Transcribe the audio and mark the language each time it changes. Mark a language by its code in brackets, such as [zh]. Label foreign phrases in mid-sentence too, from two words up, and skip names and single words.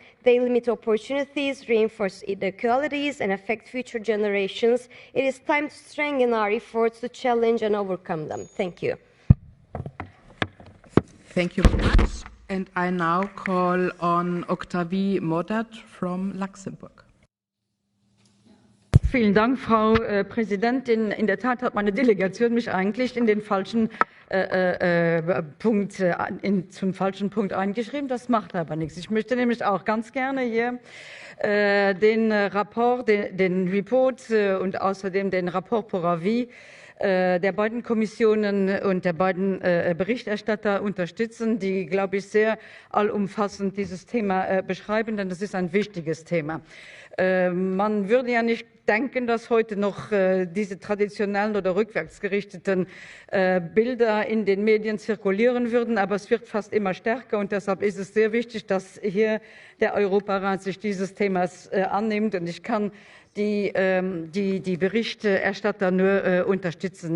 [en] They limit opportunities, reinforce inequalities, and affect future generations. It is time to strengthen our efforts to challenge and overcome them. Thank you. Thank you very much. And I now call on Octavie Modat from Luxembourg. [de] Vielen Dank, Frau Präsidentin. In der Tat hat meine Delegation mich eigentlich in den falschen zum falschen Punkt eingeschrieben. Das macht aber nichts. Ich möchte nämlich auch ganz gerne hier den Report und außerdem den [fr] Rapport pour avis [de] der beiden Kommissionen und der beiden Berichterstatter unterstützen, die, glaube ich, sehr allumfassend dieses Thema beschreiben, denn das ist ein wichtiges Thema. Man würde ja nicht denken, dass heute noch diese traditionellen oder rückwärtsgerichteten Bilder in den Medien zirkulieren würden, aber es wird fast immer stärker und deshalb ist es sehr wichtig, dass hier der Europarat sich dieses Themas annimmt und ich kann die Berichterstatter nur unterstützen.